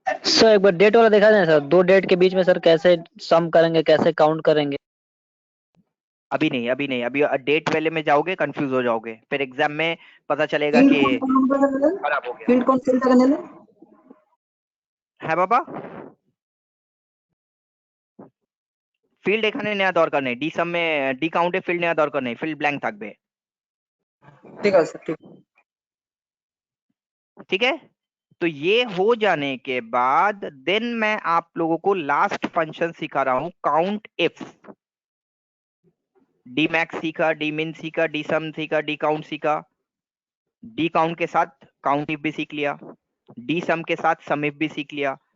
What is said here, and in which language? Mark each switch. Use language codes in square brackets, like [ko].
[hi] Sir एक बार date वाला दिखा दें सर, 2 डेट के बीच में सर कैसे सम करेंगे, कैसे काउंट करेंगे? अभी नहीं, अभी डेट वाले में जाओगे कंफ्यूज हो जाओगे, फिर एग्जाम में पता चलेगा कि खराब हो गया। फील्ड कौन सा करने ले है बाबा, [bn] ফিল্ড এখানে নেওয়া দরকার নেই, ডি সাম [hi] में [bn] ডি কাউন্টে ফিল্ড নেওয়া দরকার নেই, ফিল্ড ব্ল্যাঙ্ক থাকবে। [hi] ठीक है सर, ठीक है, तो ये हो जाने के बाद देन मैं आप लोगों को लास्ट फंक्शन सिखा रहा हूं, काउंट इफ। डी मैक्स सीखा, डी मिन सीखा, डी सम सीखा, डी काउंट सीखा, डी काउंट के साथ काउंट इफ भी सीख लिया, डी सम के साथ सम इफ भी सीख लिया।